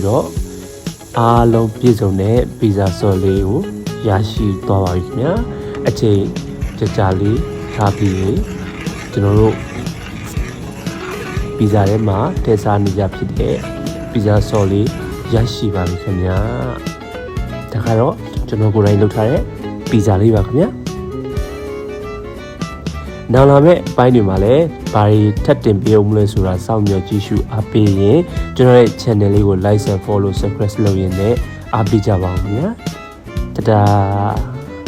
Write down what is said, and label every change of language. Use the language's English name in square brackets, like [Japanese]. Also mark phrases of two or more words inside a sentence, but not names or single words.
[Burmese] တော့အားလုံးပြည့်စုံတဲ့ပီဇာဆော့လေးကိုရရှိသွားပါပြီခင်ဗျာအချိန်ကြာလေးထားပြီးရင်ကျွန်တော်တို့ပီဇာထဲမှာထည့်စားနေကြဖြစ်တဲ့ပီဇာဆော့လေးရရှိပါပြီခင်ဗျာဒါကတော့ကျွန်တော်ကိုယ်တိုင်လုပ်ထားတဲ့ပီဇာလေးပါခင်ဗျာ နောက်လာမယ့်ပိုင်းတွေမှာလည်းဘာတွေထပ်တင်ပေးအောင်မလဲဆိုတာစောင့်မျှော်ကြည့်ရှုအားပေးရင်ကျွန်တော်ရဲ့ channel လေးကို [English] like and follow subscribe [Burmese] လုပ်ရင်လည်းအားပေးကြပါဦးခင်ဗျာတဒါ